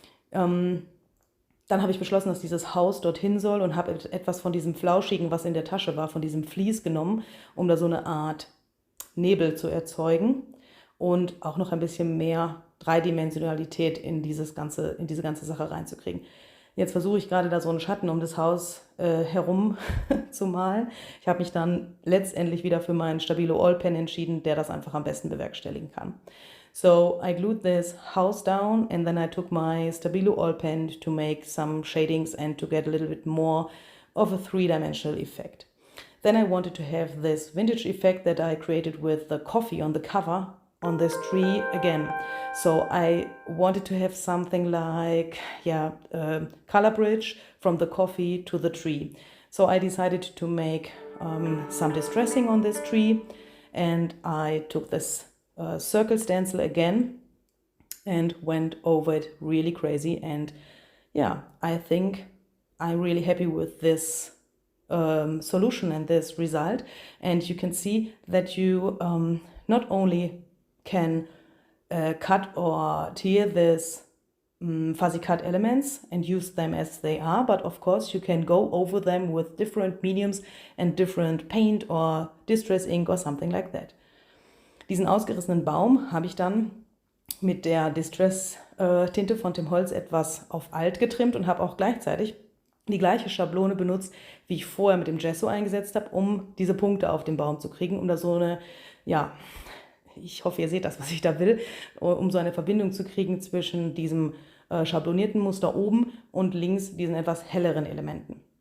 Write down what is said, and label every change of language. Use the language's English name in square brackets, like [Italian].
[German] Dann habe ich beschlossen, dass dieses Haus dorthin soll und habe etwas von diesem Flauschigen, was in der Tasche war, von diesem Vlies genommen, um da so eine Art Nebel zu erzeugen und auch noch ein bisschen mehr Dreidimensionalität in diese ganze Sache reinzukriegen. Jetzt versuche ich gerade da so einen Schatten um das Haus herum zu malen. Ich habe mich dann letztendlich wieder für meinen Stabilo All Pen entschieden, der das einfach am besten bewerkstelligen kann. [English] So I glued this house down and then I took my Stabilo All Pen to make some shadings and to get a little bit more of a three-dimensional effect. Then I wanted to have this vintage effect that I created with the coffee on the cover on this tree again. So I wanted to have something like color bridge from the coffee to the tree. So I decided to make some distressing on this tree, and I took this circle stencil again and went over it really crazy. And I think I'm really happy with this solution and this result. And you can see that you not only can cut or tear this fuzzy cut elements and use them as they are, but of course you can go over them with different mediums and different paint or distress ink or something like that. [German] Diesen ausgerissenen Baum habe ich dann mit der Distress-Tinte von dem Holz etwas auf alt getrimmt und habe auch gleichzeitig die gleiche Schablone benutzt, wie ich vorher mit dem Gesso eingesetzt habe, um diese Punkte auf den Baum zu kriegen, um da so eine, ich hoffe, ihr seht das, was ich da will, um so eine Verbindung zu kriegen zwischen diesem schablonierten Muster oben und links diesen etwas helleren Elementen.